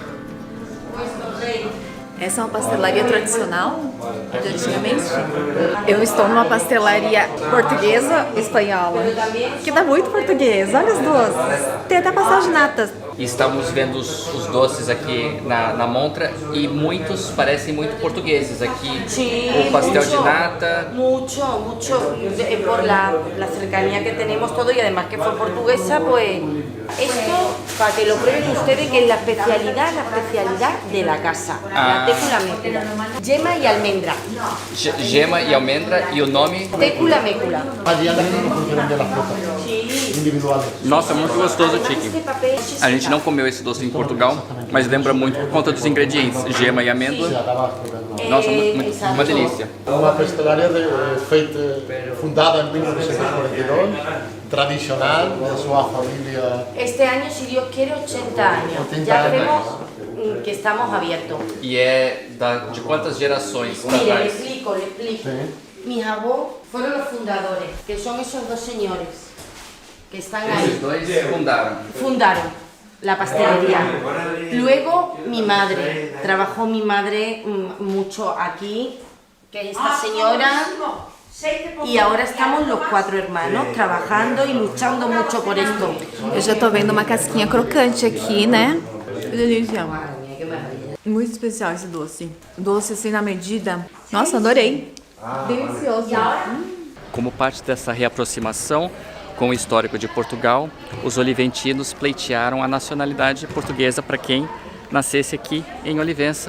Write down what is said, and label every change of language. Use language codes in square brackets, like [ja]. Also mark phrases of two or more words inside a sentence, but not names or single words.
[pt] Essa é uma pastelaria tradicional de antigamente? Eu estou numa pastelaria portuguesa e espanhola, que dá muito português. Olha as duas. Tem até pastel de nata. E estamos vendo os doces aqui na montra e muitos parecem muito portugueses aqui. [es] Sí, [pt] o pastel [es] mucho, [pt] de nata. [es] Mucho. Por la cercanía que tenemos todo y además que fue portuguesa, pues esto, para que lo prueben ustedes, que es la especialidad de la casa. La técula mécula. Yema y almendra. [pt] Gema e almendra e o nome. [es] Técula mécula. Allí adentro nos pusieron de las fotos individuales. [pt] Nossa, muito gostoso o chicken. A gente não comeu esse doce em Portugal, mas lembra muito por conta dos ingredientes, gema e amêndoa. Nossa, uma [es] Exacto. [pt] delícia. Uma pastelaria fundada em 1942, tradicional, de sua família. [es] Este año, si Dios quiere, 80 años. 80 Ya años. vemos que estamos abiertos. [pt] E é de quantas gerações para [es] Mire, le [pt] trás? [es] explico, le explico. Sí. Mis abuelos fueron los fundadores, que son esos dos señores que están ahí. [pt] Esses dois fundaram. [es] Fundaron la pastelería. Luego mi madre, trabajó mi madre mucho aquí, que es esta señora, y ahora estamos los 4 hermanos trabajando y luchando mucho por esto. [pt] Eu já tô vendo uma casquinha crocante aqui, né? Que delícia. Muito especial esse doce. Doce assim na medida. Nossa, adorei. Delicioso. Como parte dessa reaproximação com o histórico de Portugal, os oliventinos pleitearam a nacionalidade portuguesa para quem nascesse aqui em Olivença.